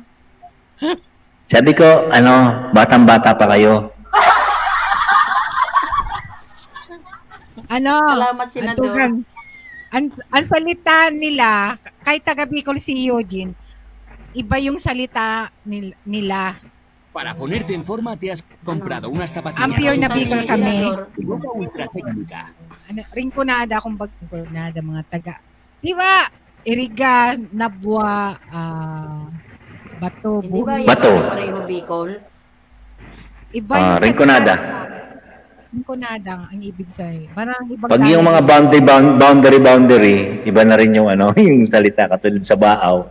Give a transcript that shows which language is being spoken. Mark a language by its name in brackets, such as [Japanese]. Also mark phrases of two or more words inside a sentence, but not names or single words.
[Filipino] Sabi ko, batang-bata pa kayo. Salamat, Senador. Antugang, ang salita nila, kahit taga Bicol si Eugene, iba yung salita nila. [Spanish] Para ponerte en forma, te has comprado unas zapatillas. [Filipino] Ang pure na Bicol kami. Senador. [Spanish] Ropa ultra técnica. [Filipino] Rinconada, mga taga. Di ba? Iriga, Nabwa, Bato, Hindi ba Buhi. yan Bato. pareho Bicol? Iba yung salita. Rinconada. Rinconada ang ibig sabihin. Parang ibang Pag yung mga boundary, iba na rin yung yung salita katulad sa Baaw.